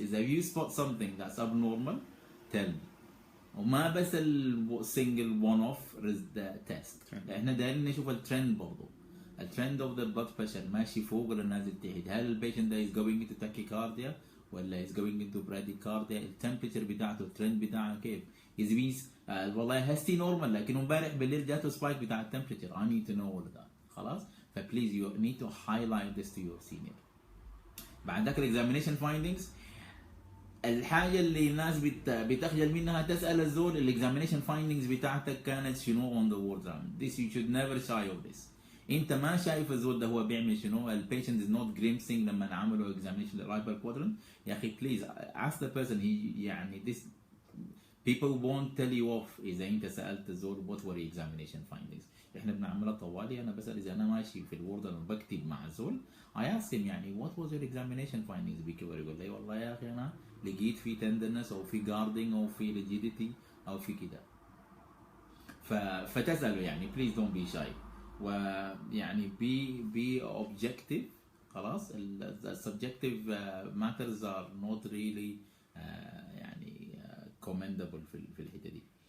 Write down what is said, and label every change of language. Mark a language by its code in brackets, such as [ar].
[en] إذا you spot something that's abnormal tell me. [ar] وما بس [en] single one off test. [ar] احنا دايرين نشوف الترند برضو. الترند [en] of the blood pressure [ar] ماشي فوق ولا نازل تحت. هل البيشنت ده [en] is going into tachycardia [ar] ولا [en] is going into bradycardia؟ [ar] التمبريتشر بتاعته الترند بتاعه كيف؟ is means والله هستي نورمال لكن امبارح بالليل جاته سبايك بتاع التمبريتشر. [en] I need to know all of that. [ar] خلاص؟ فبليز [en] you need to highlight this to your senior. [ar] بعد ذاك الاكزامينيشن فايندينجز، الحاجه اللي الناس بتخجل منها تسال الزول الاكزامينيشن فايندينجز بتاعتك كانت شنو [en] on the ward round. This you should never shy of this. [ar] انت ما شايف الزول ده هو بيعمل شنو. البيشنت [en] is not grimacing [ar] لما عملوا examination للرايبر كوادرنت. يا اخي [en] please ask the person. يعني this people won't tell you off [ar] اذا انت سالت الزول [en] what were the examination findings. [ar] احنا بنعملها طوالي. انا بسال اذا انا ماشي في الوورد بكتب مع الزول [en] I asked him [ar] يعني [en] what was your examination findings. [ar] بيكبر يقول لي والله يا اخي انا لقيت في tenderness او في guarding او في rigidity او في كده. فتساله يعني [en] please don't be shy. ويعني be objective. [ar] خلاص. [en] subjective matters are not really يعني commendable [ar] في الحته دي.